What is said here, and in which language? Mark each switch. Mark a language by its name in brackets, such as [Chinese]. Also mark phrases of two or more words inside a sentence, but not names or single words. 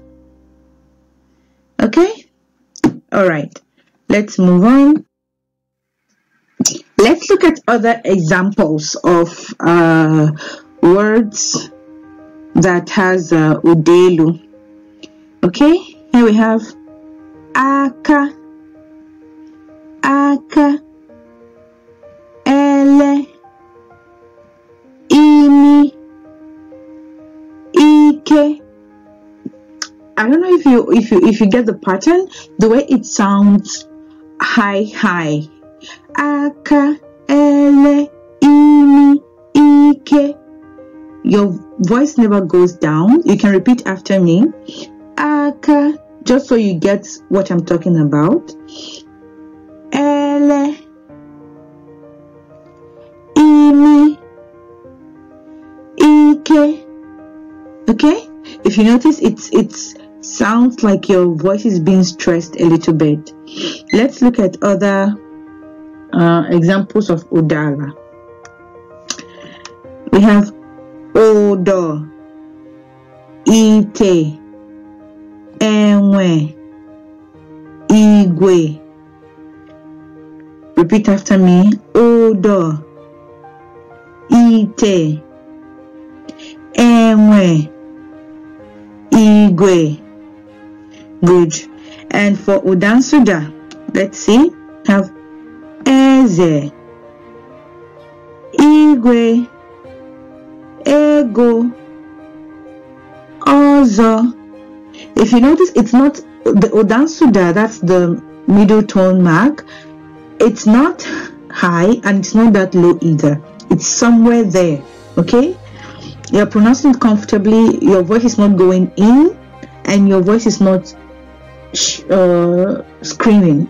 [English] Okay, all right, let's move on. Let's look at other examples of words that has udelu. Okay, here we have [Igbo] aka, aka, ele, imi, ike. [English] I don't know if you get the pattern, the way it sounds high, high. [Igbo] Aka, ele, imi, ike. [English] Your voice never goes down. You can repeat after me. Aka, just so you get what I'm talking about. [Igbo] Ele, imi, ike. [English] Okay? If you notice, it sounds like your voice is being stressed a little bit. Let's look at other examples of udala. We have [Igbo] odo, ite, enwe, igwe. [English] Repeat after me. [Igbo] Odo, ite, enwe, igwe. [English] Good. And for udansuda, let's see. Have [Igbo] eze, igwe, ego, ozo. [English] If you notice, it's not the udansuda, that's the middle tone mark. It's not high and it's not that low either. It's somewhere there. Okay, you're pronouncing it comfortably. Your voice is not going in and your voice is not screaming.